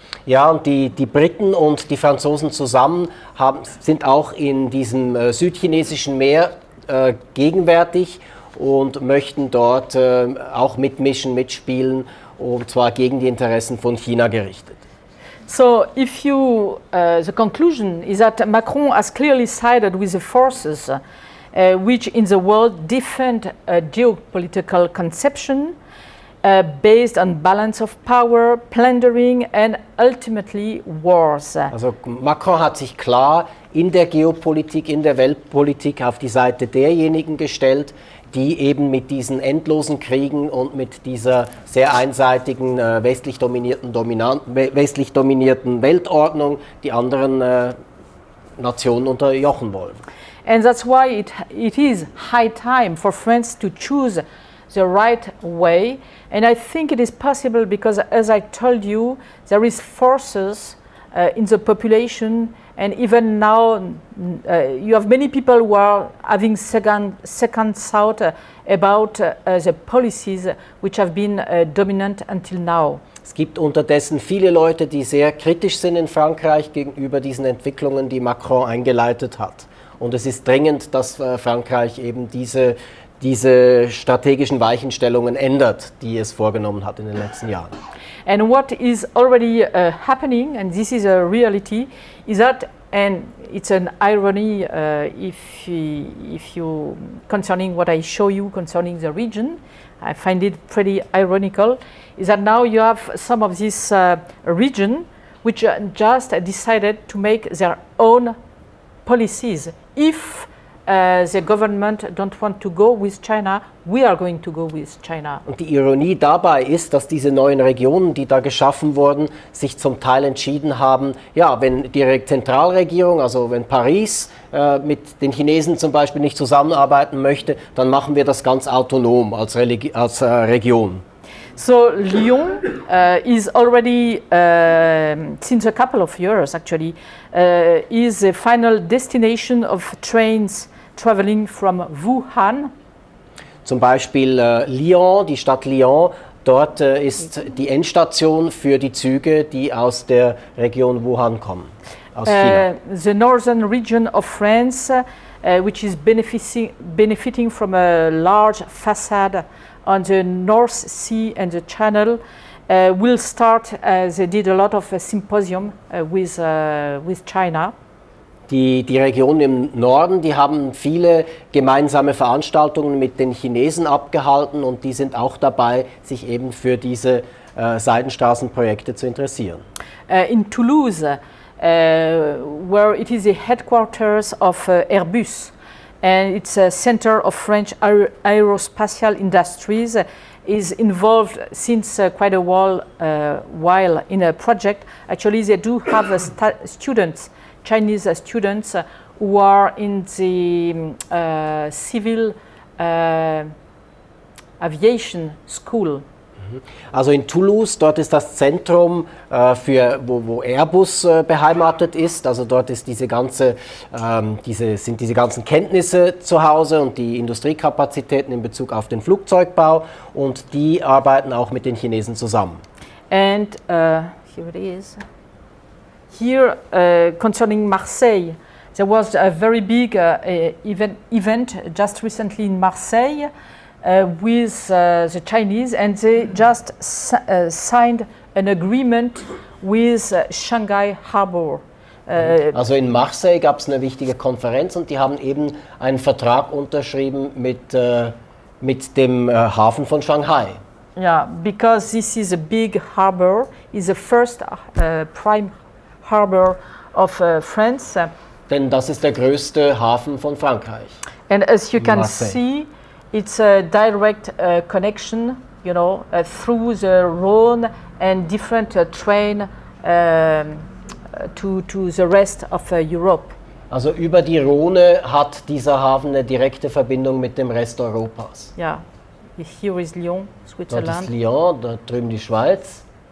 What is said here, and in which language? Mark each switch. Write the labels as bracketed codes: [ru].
[de] Ja, und die Briten und die Franzosen zusammen sind auch in diesem südchinesischen Meer gegenwärtig und möchten dort auch mitspielen, und zwar gegen die Interessen von China gerichtet. [en] So, the conclusion is that Macron has clearly sided with the forces which in the world defend a geopolitical conception based on balance of power, plundering and ultimately wars. [de] Also Macron hat sich klar in der Geopolitik, in der Weltpolitik auf die Seite derjenigen gestellt, die eben mit diesen endlosen Kriegen und mit dieser sehr einseitigen westlich dominierten Weltordnung die anderen Nationen unterjochen wollen. [en] And that's why it is high time for France to choose the right way. And I think it is possible because, as I told you, there is forces in the population, and even now you have many people who are having second thought about the policies which have been dominant until now. [de] Es gibt unterdessen viele Leute, die sehr kritisch sind in Frankreich gegenüber diesen Entwicklungen, die Macron eingeleitet hat. Und es ist dringend, dass Frankreich eben diese strategischen Weichenstellungen ändert, die es vorgenommen hat in den letzten Jahren. [en] And what is already happening, and this is a reality, is that, and it's an irony if you concerning what I show you concerning the region, I find it pretty ironical, is that now you have some of this region which just decided to make their own policies. If the government don't want to go with China, we are going to go with China. [de] Und die Ironie dabei ist, dass diese neuen Regionen, die da geschaffen wurden, sich zum Teil entschieden haben, ja, wenn die Zentralregierung, also wenn Paris mit den Chinesen zum Beispiel nicht zusammenarbeiten möchte, dann machen wir das ganz autonom als Region. [en] So Lyon is already, since a couple of years actually, is the final destination of trains traveling from Wuhan. [de] Zum Beispiel Lyon, die Stadt Lyon, Dort ist die Endstation für die Züge, die aus der Region Wuhan kommen, aus China. [en] The northern region of France, which is benefiting from a large facade on the North Sea and the Channel, will start. They did a lot of symposium with China. [de] Die Regionen im Norden, die haben viele gemeinsame Veranstaltungen mit den Chinesen abgehalten und die sind auch dabei, sich eben für diese Seidenstraßenprojekte zu interessieren. [en] In Toulouse, where it is the headquarters of Airbus, and it's a center of French aerospatial industries, is involved since quite a while in a project. Actually, they do have students, Chinese students, who are in the civil aviation school. [de] Also in Toulouse, dort ist das Zentrum, wo Airbus beheimatet ist. Also dort ist diese ganzen Kenntnisse zu Hause und die Industriekapazitäten in Bezug auf den Flugzeugbau. Und die arbeiten auch mit den Chinesen zusammen. [en] And here it is. Here, concerning Marseille, there was a very big event just recently in Marseille with the Chinese, and they just signed an agreement with Shanghai Harbor. [de] Also in Marseille gab es eine wichtige Konferenz und die haben eben einen Vertrag unterschrieben mit dem Hafen von Shanghai. [en] Yeah, because this is a big harbor, is the first prime harbor of France. [de] Denn das ist der größte Hafen von Frankreich. [en] And as you can Marseille. see, it's a direct connection, you know, through the Rhone and different train to the rest of Europe. [de] Also über die Rhone hat dieser Hafen eine direkte Verbindung mit dem Rest Europas. [en] Yeah, here is Lyon, [de] Dort [en] Switzerland. [de] ist Lyon, da drüben die Schweiz.